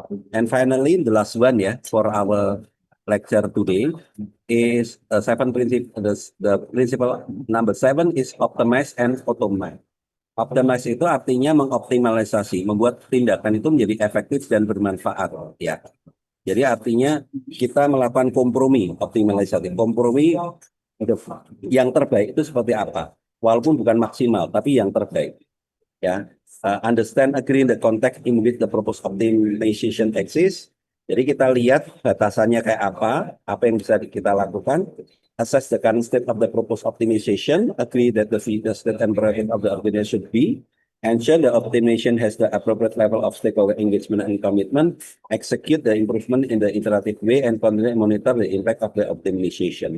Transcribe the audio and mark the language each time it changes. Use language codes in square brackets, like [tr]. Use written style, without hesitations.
[en] And finally, the last one ya for our lecture today is seven principle. The principle number 7 is optimize and automate. [id] Optimize itu artinya mengoptimalisasi, membuat tindakan itu menjadi efektif dan bermanfaat. Ya, jadi artinya kita melakukan kompromi, optimalisasi. Kompromi yang terbaik itu seperti apa? Walaupun bukan maksimal, tapi yang terbaik. [en] Ya, understand, agree in the context in which the proposed optimization exists. [id] Jadi kita lihat batasannya kayak apa yang bisa kita lakukan, [en] assess the current state of the proposed optimization, agree that the state and priority of the organization should be, ensure the optimization has the appropriate level of stakeholder engagement and commitment, execute the improvement in the iterative way, and continually monitor the impact of the optimization.